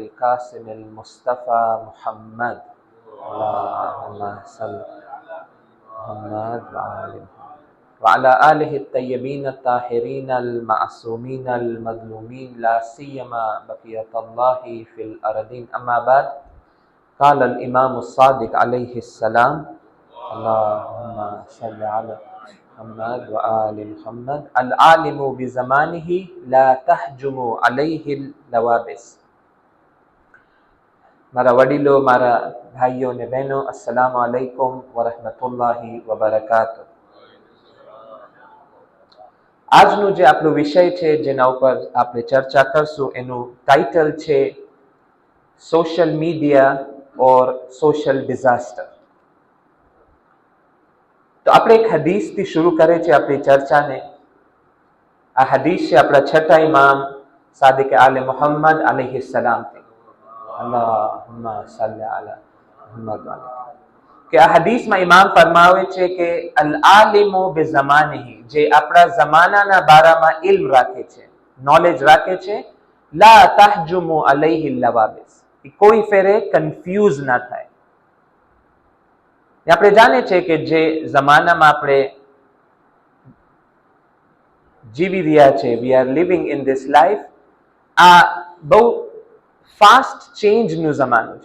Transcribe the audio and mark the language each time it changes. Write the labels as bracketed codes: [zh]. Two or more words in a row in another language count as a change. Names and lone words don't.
[ar] قاسم المصطفى محمد اللهم صل محمد وآل وعلى آله طيبين طاهرين المعصومين المظلومين لا سيما بقية الله في الأرضين أما بعد قال الإمام الصادق عليه السلام اللهم صل على محمد وآل محمد العالم بزمانه لا تهجم عليه النوابس. [gu] મારા વડીલો, મારા ભાઈઓ ને બહેનો, [ar] السلام عليكم ورحمة الله وبركاته. [gu] આજનો જે આપણો વિષય છે જેના ઉપર આપણે ચર્ચા કરશું એનું ટાઇટલ છે સોશિયલ મીડિયા ઓર સોશિયલ ડિઝાસ્ટર। તો આપણે એક હદીસથી શરૂ કરે છે આપણી ચર્ચાને। આ હદીસ છે આપણા છઠ્ઠા ઇમામ સાદિક આલે મુહમ્મદ अलैहिस्सलामથી। [ar] اللهم صل على محمد وآل. [gu] કે આ હદીસમાં ઇમામ ફરમાવે છે કે [ar] العالم بزمانه, [gu] જે આપણા જમાનાના બારામાં ઇલ્મ રાખે છે, નોલેજ રાખે છે, [ar] لا تهجم عليه النوابس, [gu] કોઈ ફેરે કન્ફ્યુઝ ના થાય। આપણે જાણીએ છીએ કે જે જમાનામાં આપણે જીવી રહ્યા છે, [en] we are living in this life, [gu] આ બહુ ફાસ્ટ ચેન્જનું જમાનું છે।